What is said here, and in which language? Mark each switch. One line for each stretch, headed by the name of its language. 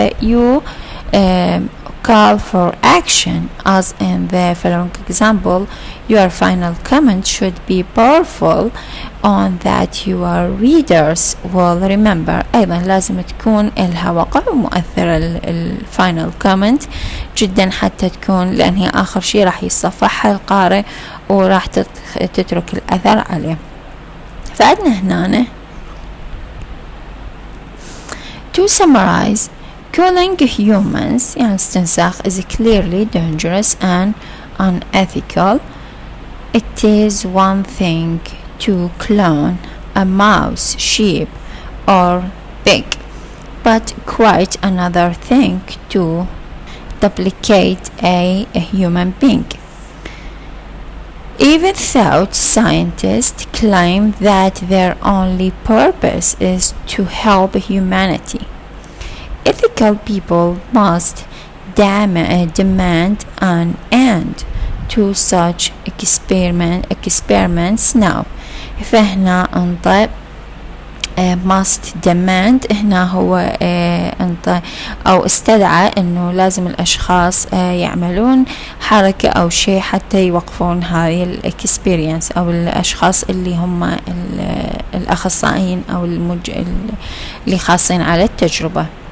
English: you call for action as in the following example. Your final comment should be powerful on that your readers will remember.
Arabic: أيضا لازم تكون لها وقع ومؤثرة الفاينل كومنت جدا حتى تكون، لأن هي آخر شيء راح يصفحها القارئ وراح تترك الأثر عليه. فعندنا هنا
English: to summarize. Killing humans
Arabic: يعني استنساخ
English: is clearly dangerous and unethical. It is one thing to clone a mouse, sheep or pig, but quite another thing to duplicate a human being. Even though scientists claim that their only purpose is to help humanity, ethical people must demand an end to such experiments now.
Arabic: فهنا انطى
English: must demand
Arabic: هنا هو انطى أو استدعى إنه لازم الأشخاص يعملون حركة أو شيء حتى يوقفون هذه الإكسبيرينس، أو الأشخاص اللي هم الأخصائيين أو اللي خاصين على التجربة.